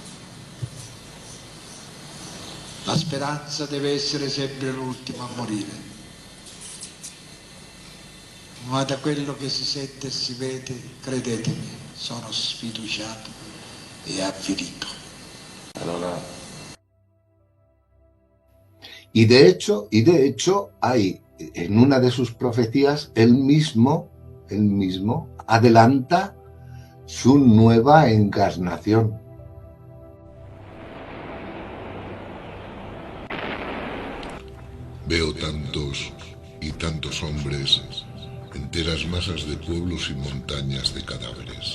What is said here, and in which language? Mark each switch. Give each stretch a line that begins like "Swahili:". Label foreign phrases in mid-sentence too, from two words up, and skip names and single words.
Italian: La speranza deve essere sempre l'ultima a morire, ma da quello che si sente e si vede, credetemi, sono sfiduciato e avvilito. Allora...
Spanish: Y de hecho, hay en una de sus profecías, él mismo adelanta su nueva encarnación. Veo tantos y tantos hombres, enteras masas de pueblos y montañas de cadáveres.